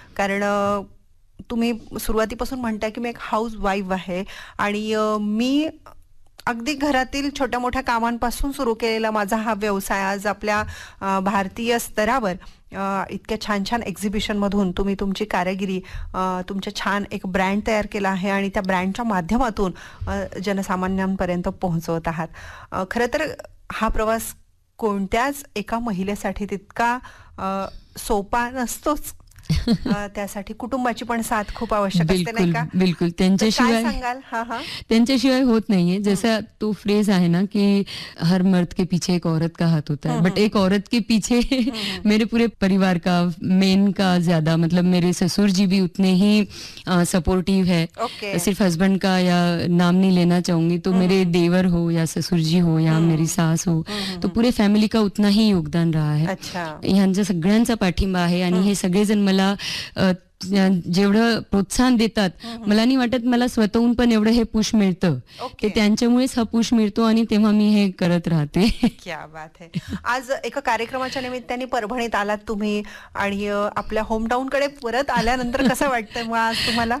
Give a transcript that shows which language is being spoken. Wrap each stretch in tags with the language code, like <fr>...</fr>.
<mr>कारण तुम्ही सुरुवातीपासून म्हणताय की मी एक हाऊस वाईफ आहे आणि मी अगदी घरातील छोट्या मोठ्या कामांपासून सुरू केलेला माझा हा व्यवसाय आज आपल्या भारतीय स्तरावर इतक्या छान छान एक्झिबिशन मधून तुम्ही तुमची कारागिरी, तुमचा छान एक ब्रँड तयार केला आहे आणि त्या ब्रँडच्या माध्यमातून जनसामान्यांपर्यंत पोहोचवत आहात. खरं तर हा प्रवास कोणत्याच एका महिलेसाठी तितका सोपा नसतोच. त्यासाठी कुटुंबाची पण साथ खूप आवश्यक असते, नाही का? बिलकुल, त्यांच्याशिवाय सांगाल. हा हा, त्यांच्याशिवाय होत नाहीये.</mr> <hi>जसा तो फ्रेज आहे ना की हर मर्द के पीछे एक औरत का हाथ होता है, बट एक औरत के पीछे मेरे पूरे परिवार का, मेन का ज्यादा, मतलब मेरे ससुर जी भी उतने ही सपोर्टिव है. सिर्फ हस्बैंड का या नाम नहीं लेना चाहूंगी, तो मेरे देवर हो या ससुर जी हो या मेरी सास हो, तो पूरे फॅमिली का उतना ही योगदान रहा है.</hi> <mr>यांचा सगळ्यांचा पाठिंबा आहे आणि हे सगळेजण मला जेवढं प्रोत्साहन देतात, मला नाही वाटत मला स्वतःहून पण एवढं हे पुश मिळतं.</mr> <en>okay.</en> <mr>त्यांच्यामुळेच हा पुश मिळतो आणि तेव्हा मी हे करत राहते.</mr> <hi>क्या बात है.</hi> <mr>आज एका कार्यक्रमाच्या निमित्ताने परभणीत आलात तुम्ही आणि आपल्या होमटाऊन कडे परत आल्यानंतर कसं वाटतंय आज तुम्हाला?</mr>